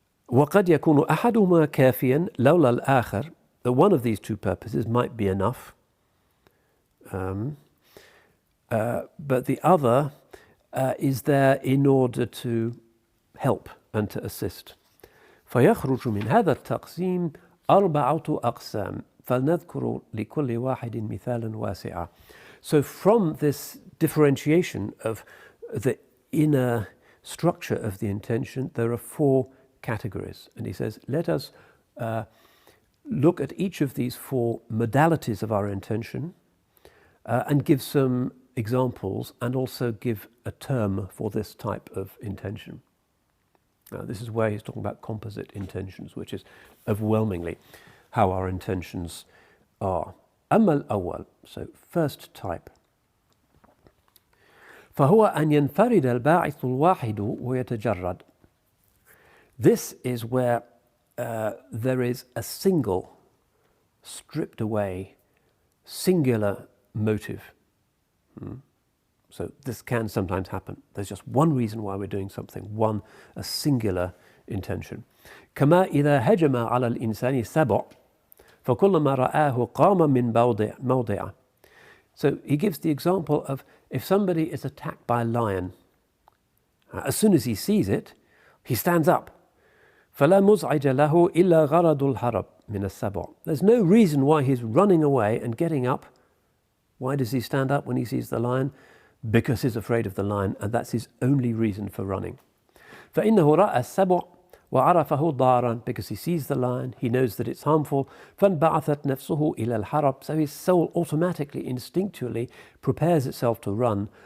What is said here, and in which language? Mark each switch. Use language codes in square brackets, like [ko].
[ar] وَقَدْ يَكُونُ أَحَدُهُمَا كَافِيًا لَوْلَا الْآخَرِ. [en] That one of these two purposes might be enough, but the other is there in order to help and to assist. [ar] فيخرج من هذا التقسيم أربعة أقسام فلنذكر لكل واحد مثالا واسعا. [en] So from this differentiation of the inner structure of the intention, there are four categories. And he says, let us look at each of these four modalities of our intention and give some examples and also give a term for this type of intention. Now, this is where he's talking about composite intentions, which is overwhelmingly how our intentions are. [ar] أما الأول, [en] so first type. [ar] فهو أن ينفرد الباعث الواحد ويتجرد. [en] This is where there is a single, stripped away, singular motive. So this can sometimes happen. There's just one reason why we're doing something, a singular intention. [ar] كما إذا هجم على الإنسان سبع فكلما رآه قام من موضعه. [en] So he gives the example of if somebody is attacked by a lion, as soon as he sees it, he stands up. [ar] فلا مزعج له إلا غرض الهرب من السبع. [en] There's no reason why he's running away and getting up. Why does he stand up when he sees the lion? Because he's afraid of the lion, and that's his only reason for running. [ar] فإنه رأى السبع وعرفه ضارا, [en] because he sees the lion, he knows that it's harmful. [ar] فانبعثت نفسه إلى الحرب, [en] so his soul automatically, instinctually prepares itself to run.